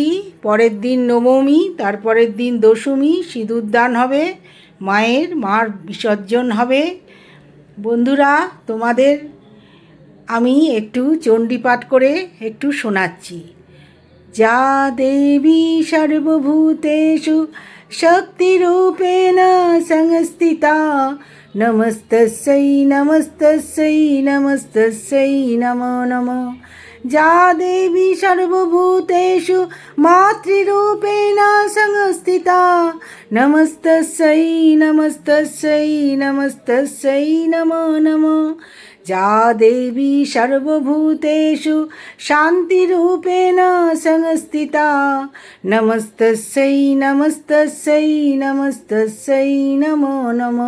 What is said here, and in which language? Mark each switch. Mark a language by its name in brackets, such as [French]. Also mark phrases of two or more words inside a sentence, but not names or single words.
[Bangla] পরের দিন নবমী, তারপরের দিন দশমী, সিঁদুরদান হবে, মার বিসর্জন হবে। বন্ধুরা, তোমাদের আমি একটু চণ্ডী পাঠ করে একটু শোনাচ্ছি। [Sanskrit] যা দেবী সর্বভূতেষু শক্তিরূপেণ সংস্থিতা নমস্তস্যৈ নমস্তস্যৈ নমস্তস্যৈ নমো নমঃ। যা দেবী সর্বভূতেষু মাতৃরূপেণ সংস্থিতা নমস্তস্যৈ নমস্তস্যৈ নমস্তস্যৈ নমো নমঃ। जा देवी सर्वभूतेषु शान्तिरूपेण संस्थिता नमस्तस्यै नमस्तस्यै नमस्तस्यै नमो नमो